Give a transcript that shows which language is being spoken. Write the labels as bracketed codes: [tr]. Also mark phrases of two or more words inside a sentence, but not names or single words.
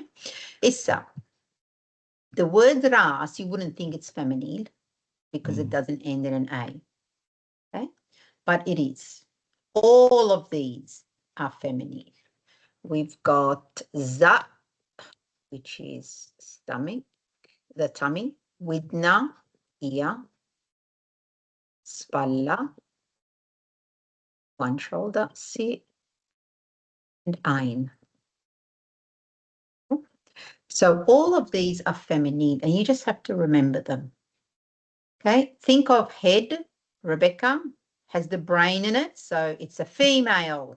[en] Issa, the word ras, you wouldn't think it's feminine because it doesn't end in an A. Okay. But it is. All of these are feminine. We've got za, which is stomach, the tummy, widna, ear, spalla, one shoulder, si, and ein. So all of these are feminine, and you just have to remember them. Okay, think of head. Rebecca has the brain in it, so it's a female.